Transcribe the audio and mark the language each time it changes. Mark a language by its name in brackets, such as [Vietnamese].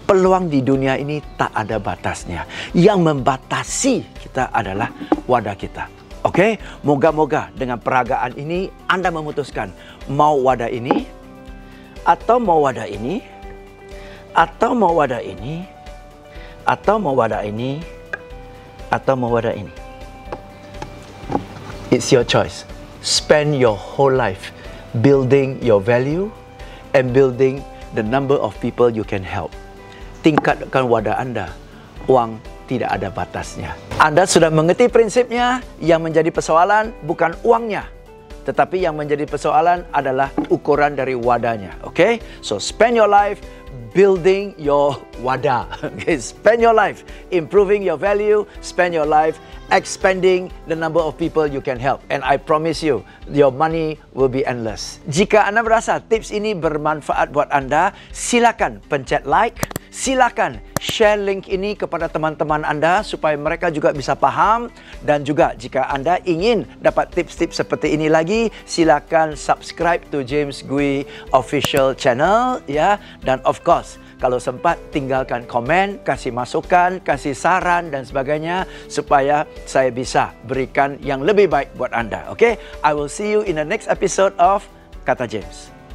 [Indonesian] Peluang di dunia ini tak ada batasnya. Yang membatasi kita adalah wadah kita. Oke? Moga-moga dengan peragaan ini Anda memutuskan mau wadah ini, atau mau wadah ini, atau mau wadah ini, atau mau wadah ini, atau mau wadah ini. [English] It's your choice. Spend your whole life building your value and building the number of people you can help. [Indonesian] Tingkatkan wadah Anda. Uang tidak ada batasnya. Anda sudah mengerti prinsipnya. Yang menjadi persoalan bukan uangnya, tetapi yang menjadi persoalan adalah ukuran dari wadahnya. [English] Okay? So spend your life building your wadah. Okay? Spend your life improving your value. Spend your life expanding the number of people you can help. And I promise you, your money will be endless. [Indonesian] Jika Anda merasa tips ini bermanfaat buat Anda, silakan pencet like, silakan share link ini kepada teman-teman Anda supaya mereka juga bisa paham. Dan juga jika Anda ingin dapat tips-tips seperti ini lagi, silakan [English] subscribe to James Gui Official Channel [Indonesian] ya. Dan [English] of course, [Indonesian] kalau sempat tinggalkan komen, kasih masukan, kasih saran dan sebagainya supaya saya bisa berikan yang lebih baik buat Anda. [English] Okay? I will see you in the next episode of Kata James.